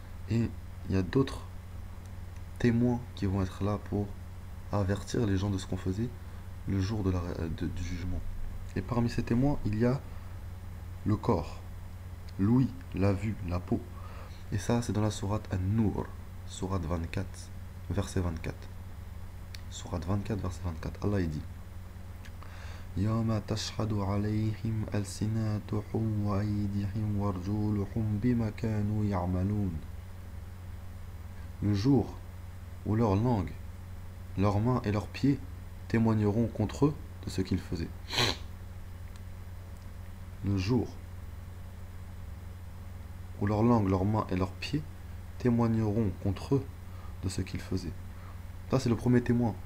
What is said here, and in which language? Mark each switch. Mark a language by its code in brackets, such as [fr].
[fr] Et il y a d'autres témoins qui vont être là pour avertir les gens de ce qu'on faisait le jour du jugement. Et parmi ces témoins, il y a le corps, l'ouïe, la vue, la peau. Et ça, c'est dans la sourate An-Nur, sourate 24, verset 24. Sourate 24, verset 24. Allah il dit [ar] يوم تشهد عليهم ألسنتهم وأيديهم وأرجلهم بما كانوا يعملون. [fr] Le jour où leur langue, leurs mains et leurs pieds témoigneront contre eux de ce qu'ils faisaient. Le jour où leur langue, leurs mains et leurs pieds témoigneront contre eux de ce qu'ils faisaient. Ça, c'est le premier témoin.